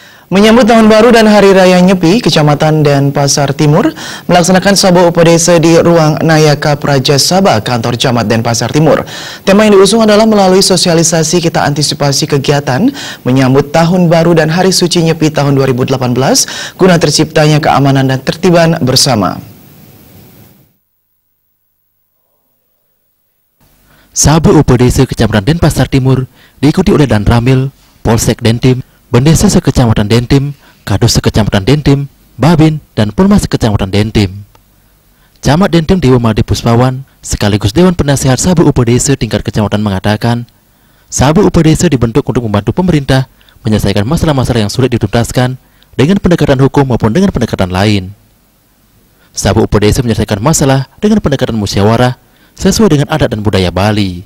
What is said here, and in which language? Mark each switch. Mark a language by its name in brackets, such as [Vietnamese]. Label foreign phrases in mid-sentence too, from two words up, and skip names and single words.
[Indonesian] Menyambut Tahun Baru dan Hari Raya Nyepi, Kecamatan Denpasar Timur melaksanakan Sabuk Upedesa di Ruang Nayaka Praja Sabah, Kantor Camat Denpasar Timur. Tema yang diusung adalah melalui sosialisasi kita antisipasi kegiatan menyambut Tahun Baru dan Hari Suci Nyepi tahun 2018 guna terciptanya keamanan dan tertiban bersama. Sabuk Upedesa Kecamatan Denpasar Timur diikuti oleh Dan Ramil, Polsek Dentim, Bendesa Sekecamatan Dentim, Kadus Sekecamatan Dentim, Babin, dan Polmas Sekecamatan Dentim. Camat Dentim Dewa Made Puspawan sekaligus Dewan Penasehat Sabuk Upedesa tingkat kecamatan mengatakan, Sabuk Upedesa dibentuk untuk membantu pemerintah menyelesaikan masalah-masalah yang sulit dituntaskan dengan pendekatan hukum maupun dengan pendekatan lain. Sabuk Upedesa menyelesaikan masalah dengan pendekatan musyawarah sesuai dengan adat dan budaya Bali.